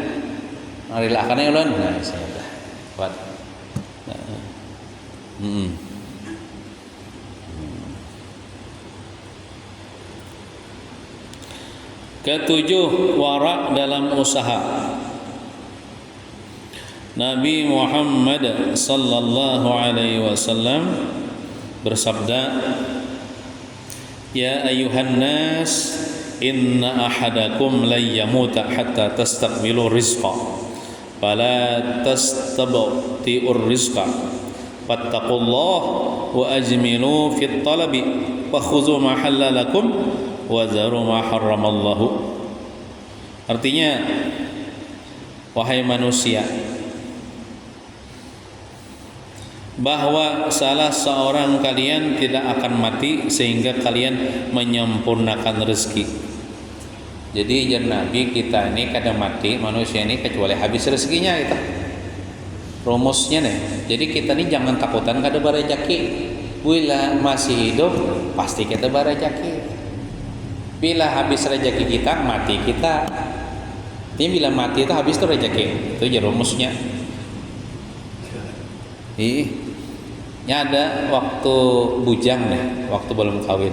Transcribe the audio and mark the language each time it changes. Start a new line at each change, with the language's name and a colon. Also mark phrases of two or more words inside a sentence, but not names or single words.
Banjar: Ari lakane ulun. Nah, saya dah. Buat. Ketujuh, wara dalam usaha.
Arabic: Nabi Muhammad صلى الله عليه وسلم
Indonesian: bersabda,
Arabic: "يا أيها الناس إن أحدكم لا يموت حتى تستكمل رزقها فلا تستبطئوا الرزق فاتقوا الله وأجملوا في الطلب وخذوا ما حل لكم وذروا ما حرم الله."
Indonesian: Artinya, wahai manusia, bahwa salah seorang kalian tidak akan mati sehingga kalian menyempurnakan rezeki.
Banjar: Jadi jar Nabi, kita ini kadang mati manusia ini kecuali habis rezekinya kita. Rumusnya nih. Jadi kita ini jangan takutan kada berezeki. Bila masih hidup pasti kita berezeki. Bila habis rezeki kita, mati kita. Ini bila mati itu habis itu rezeki. Itu aja rumusnya. Ini ada waktu bujang deh, waktu belum kawin.